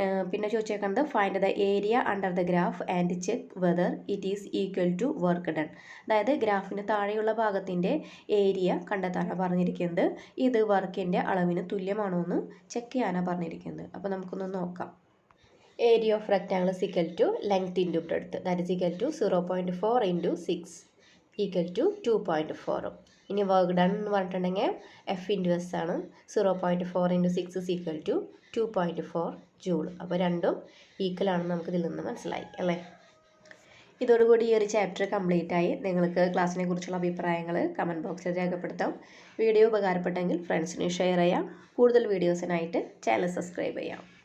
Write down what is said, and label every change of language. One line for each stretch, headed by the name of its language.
Malayalam: പിന്നെ ചോദിച്ചേക്കുന്നത്
English: Find the area under the graph and check whether it is equal to work done.
Malayalam: അതായത് ഗ്രാഫിന് താഴെയുള്ള ഭാഗത്തിൻ്റെ area കണ്ടെത്താനാണ് പറഞ്ഞിരിക്കുന്നത്. ഇത് വർക്കിൻ്റെ അളവിന് തുല്യമാണോ എന്ന് ചെക്ക് ചെയ്യാനാണ് പറഞ്ഞിരിക്കുന്നത്. അപ്പോൾ നമുക്കൊന്ന് നോക്കാം.
English: Area of rectangle is equal to length into breadth, that is equal to 0.4 into 6 equal to 2.4.
Malayalam: ഇനി വർക്ക് ഡൺ എന്ന് പറഞ്ഞിട്ടുണ്ടെങ്കിൽ എഫ് ഇൻറ്റു എസ് ആണ്.
English: 0.4 into 6 is equal to 2.4 joule.
Malayalam: അപ്പോൾ രണ്ടും ഈക്വൽ ആണെന്ന് നമുക്ക് ഇതിൽ നിന്ന് മനസ്സിലായി അല്ലേ. ഇതോടുകൂടി ഈ ഒരു ചാപ്റ്റർ കംപ്ലീറ്റ് ആയി. നിങ്ങൾക്ക് ക്ലാസ്സിനെ കുറിച്ചുള്ള അഭിപ്രായങ്ങൾ കമൻറ്റ് ബോക്സിൽ രേഖപ്പെടുത്താം. വീഡിയോ ഉപകാരപ്പെട്ടെങ്കിൽ ഫ്രണ്ട്സിന് ഷെയർ ചെയ്യാം. കൂടുതൽ വീഡിയോസിനായിട്ട് ചാനൽ സബ്സ്ക്രൈബ് ചെയ്യാം.